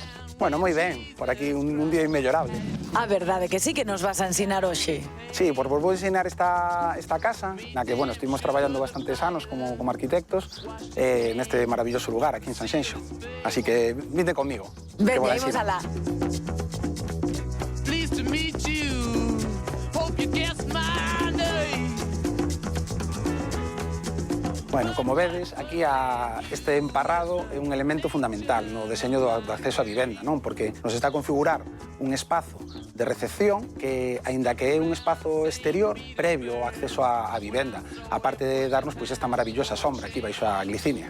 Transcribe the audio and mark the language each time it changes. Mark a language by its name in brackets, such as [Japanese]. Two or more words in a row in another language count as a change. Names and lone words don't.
[Galician] Bueno, moi ben. Por aquí un día inmellorable. A verdade que sí que nos vas a ensinar hoxe. Sí, pues vos vou ensinar esta casa, na que, bueno, estuvimos traballando bastantes anos como arquitectos neste maravilloso lugar, aquí en Sanxenxo. Así que vinde conmigo. Veña, imos alá. [English] Pleased to meet you. Hope you guessed my name. [Galician] Bueno, como vedes, aquí este emparrado é un elemento fundamental no deseño do acceso á vivenda, non? Porque nos está a configurar un espazo de recepción que, aínda que é un espazo exterior, previo ao acceso á vivenda, aparte de darnos pois esta maravillosa sombra aquí baixo a glicinia.